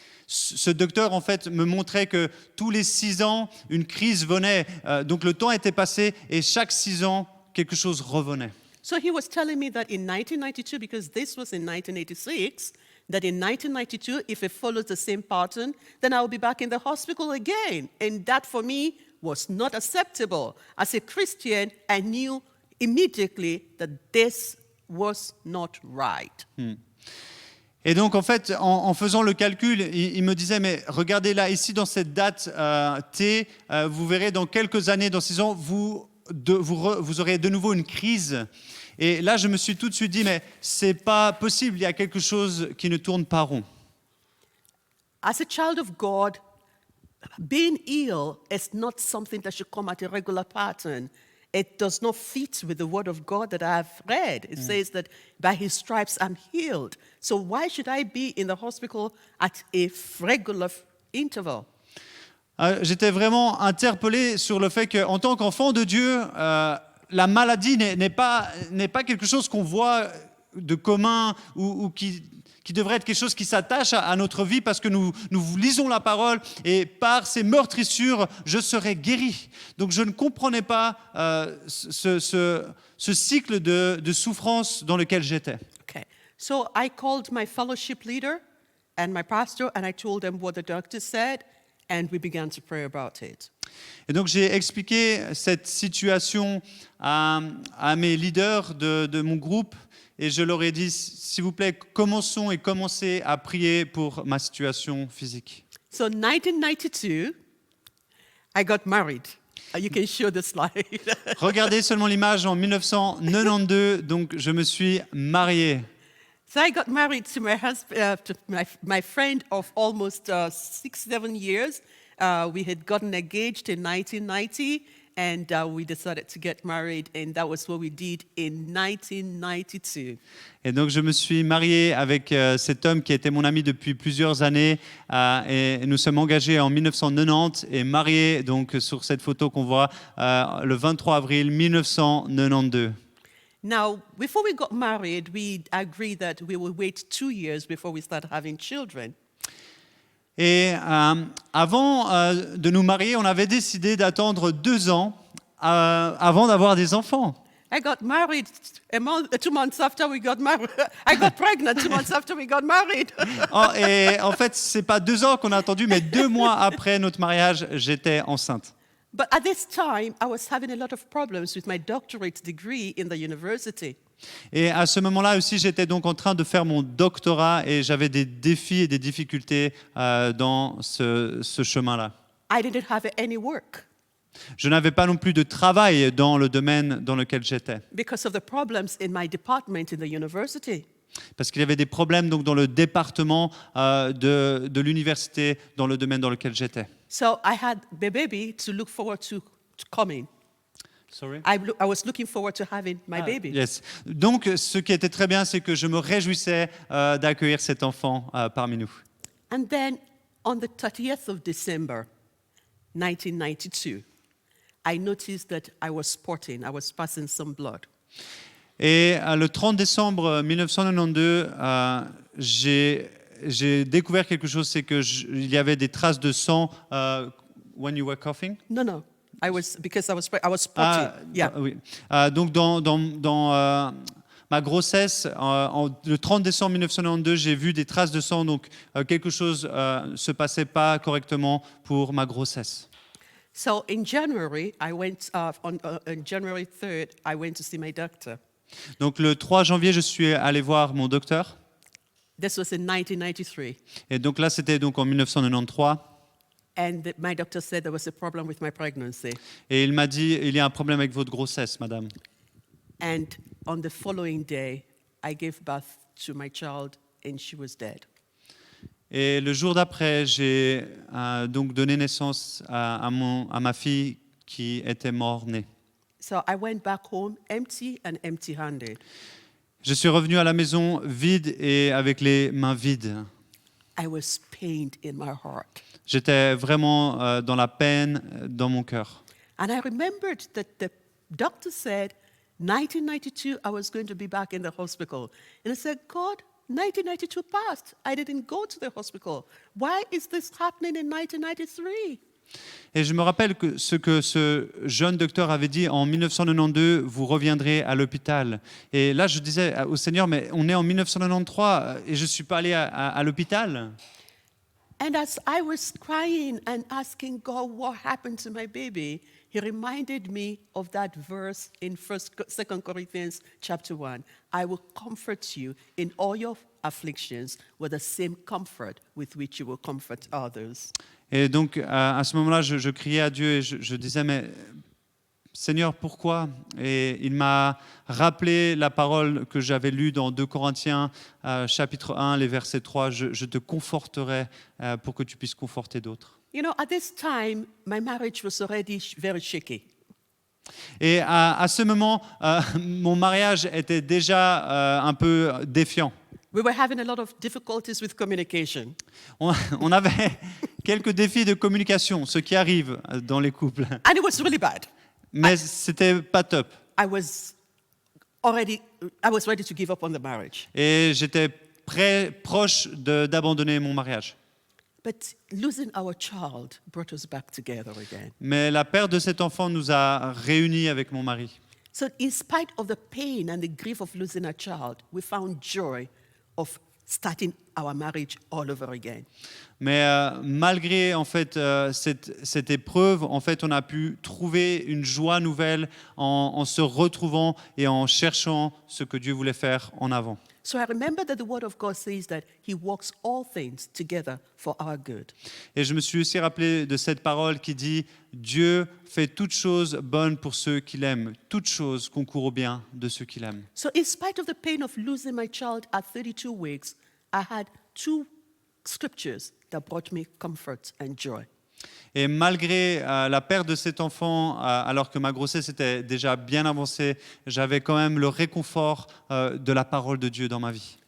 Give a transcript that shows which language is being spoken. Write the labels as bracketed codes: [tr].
[fr] Ce docteur en fait me montrait que tous les 6 ans, une crise venait. Donc le temps était passé et chaque 6 ans, quelque chose revenait. [en] So he was telling me that in 1992, because this was in 1986, that in 1992, if it follows the same pattern, then I will be back in the hospital again. And that for me was not acceptable. As a Christian, I knew immediately that this was not right. [fr] Et donc, en fait, en faisant le calcul, il me disait, mais regardez là, ici, dans cette date T, vous verrez dans quelques années, dans 6 ans, vous aurez de nouveau une crise. Et là, je me suis tout de suite dit, mais c'est pas possible, il y a quelque chose qui ne tourne pas rond. [en] As a child of God, being ill is not something that should come at a regular pattern. It does not fit with the word of God that I've read. It says that by his stripes I'm healed. So why should I be in the hospital at a regular interval? [fr] J'étais vraiment interpellé sur le fait qu'en tant qu'enfant de Dieu, la maladie n'est pas quelque chose qu'on voit de commun ou qui devrait être quelque chose qui s'attache à notre vie parce que nous lisons la parole et par ces meurtrissures, je serai guéri. Donc je ne comprenais pas ce cycle de souffrance dans lequel j'étais. [en] Okay. So I called my fellowship leader and my pastor and I told them what the doctor said and we began to pray about it. [fr] Et donc j'ai expliqué cette situation à mes leaders de mon groupe et je leur ai dit, s'il vous plaît, commencez à prier pour ma situation physique. [en] So 1992, I got married. You can show the slide. [fr] Regardez seulement l'image en 1992, donc je me suis marié. [en] So I got married to my husband, to my friend of almost 6-7 years. We had gotten engaged in 1990, and we decided to get married, and that was what we did in 1992. [fr] Et donc je me suis marié avec cet homme qui était mon ami depuis plusieurs années, et nous sommes engagés en 1990 et mariés donc sur cette photo qu'on voit le 23 avril 1992. [en] Now, before we got married, we agreed that we would wait 2 years before we started having children. [fr] Et avant de nous marier, on avait décidé d'attendre 2 ans avant d'avoir des enfants. [en] I got married 2 months after we got married. I got pregnant 2 months after we got married. [fr] Et en fait, c'est pas 2 ans qu'on a attendu, mais 2 mois après notre mariage, j'étais enceinte. [en] But at this time, I was having a lot of problems with my doctorate degree in the university. [fr] Et à ce moment-là aussi, j'étais donc en train de faire mon doctorat et j'avais des défis et des difficultés dans ce chemin-là. [en] I didn't have any work [fr] Je n'avais pas non plus de travail dans le domaine dans lequel j'étais, [en] because of the problems in my department in the university. [fr] parce qu'il y avait des problèmes donc dans le département de l'université dans le domaine dans lequel j'étais. [en] So I had the baby to look forward to coming. Sorry? I was looking forward to having my baby. Yes. [fr] Donc, ce qui était très bien, c'est que je me réjouissais d'accueillir cet enfant parmi nous. [en] And then on the 30th of December, 1992, I noticed that I was spotting, I was passing some blood. [fr] Et le 30 décembre 1992, j'ai découvert quelque chose, c'est qu'il y avait des traces de sang [en] when you were coughing. No. Because I was spotting. Yeah. [fr] Oui. Donc dans ma grossesse, le 30 décembre 1992, j'ai vu des traces de sang, donc quelque chose se passait pas correctement pour ma grossesse. [en] So in January, I went on January 3rd, I went to see my doctor. [fr] Donc le 3 janvier, je suis allé voir mon docteur. [en] This was in 1993. [fr] Et donc là, c'était donc en 1993. [en] And my doctor said there was a problem with my pregnancy. [fr] Et il m'a dit, il y a un problème avec votre grossesse, madame. [en] And on the following day, I gave birth to my child and she was dead. [fr] Et le jour d'après, j'ai donc donné naissance à ma fille qui était mort-née. [en] So I went back home empty and empty-handed. [fr] Je suis revenu à la maison vide et avec les mains vides. [en] I was pained in my heart. [fr] J'étais vraiment dans la peine dans mon cœur. [en] And I remembered that the doctor said, 1992, I was going to be back in the hospital. And I said, God, 1992 passed. I didn't go to the hospital. Why is this happening in 1993? [fr] Et je me rappelle que ce jeune docteur avait dit en 1992, vous reviendrez à l'hôpital. Et là, je disais au Seigneur, mais on est en 1993 et je ne suis pas allé à l'hôpital. [en] And as I was crying and asking God what happened to my baby, he reminded me of that verse in 2 Corinthians chapter 1. I will comfort you in all your afflictions with the same comfort with which you will comfort others. [fr] Et donc, à ce moment-là, je criais à Dieu et je disais, mais Seigneur, pourquoi? Et il m'a rappelé la parole que j'avais lue dans 2 Corinthiens, chapitre 1, les versets 3, je te conforterai pour que tu puisses conforter d'autres. [en] You know, at this time, my marriage was already very shaky. [fr] Et à ce moment, mon mariage était déjà un peu défiant. [en] We were having a lot of difficulties with communication. [fr] On avait quelques défis de communication, ce qui arrive dans les couples. [en] And it was really bad. [fr] Mais c'était pas top. [en] I was ready to give up on the marriage. [fr] Et j'étais proche d'abandonner mon mariage. [en] But losing our child brought us back together again. [fr] Mais la perte de cet enfant nous a réunis avec mon mari. [en] So in spite of the pain and the grief of losing a child, we found joy of starting our marriage all over again. [fr] Mais malgré en fait cette épreuve, en fait, on a pu trouver une joie nouvelle en se retrouvant et en cherchant ce que Dieu voulait faire en avant. [en] So I remember that the Word of God says that He works all things together for our good. [fr] Et je me suis aussi rappelé de cette parole qui dit « Dieu fait toutes choses bonnes pour ceux qui l'aiment, toutes choses concourent au bien de ceux qui l'aiment. » [en] So in spite of the pain of losing my child at 32 weeks, I had 2 scriptures that brought me comfort and joy. [fr] Et malgré la perte de cet enfant, alors que ma grossesse était déjà bien avancée, j'avais quand même le réconfort de la parole de Dieu dans ma vie.